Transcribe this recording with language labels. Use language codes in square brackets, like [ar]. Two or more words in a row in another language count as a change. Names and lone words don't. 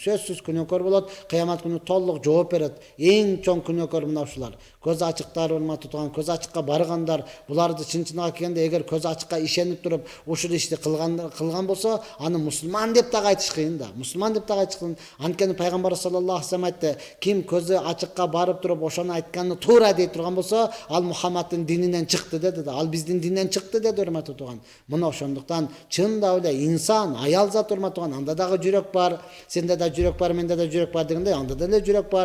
[ky] Сөзсүз күнөөкөр болот, кыямат күнү толук жооп берет. Эң чоң күнөөкөр мына ушулар. Көз ачыктар, урматтуу тууган, көз ачыкка баргандар, буларды чын-чынга келгенде эгер көз ачыкка ишенип туруп, ушул ишти кылган болсо, аны мусулман деп дагы айтыш кыйын да. Мусулман деп дагы айтыш кыйын. Анткени пайгамбар [ar] صلى الله عليه وسلم [ky] айтты: ким көзү ачыкка барып туруп, ошону айтканды туура дей турган болсо, ал Мухаммадтын дининен чыкты деди да. Ал биздин динден чыкты деди, урматтуу тууган. Мына ошондуктан чында эле инсан, аял зат, урматтуу тууган, анда дагы жүрөк бар, сенде да жүрөк бар, менде да жүрөк бар дегендей, анда деле жүрөк бар.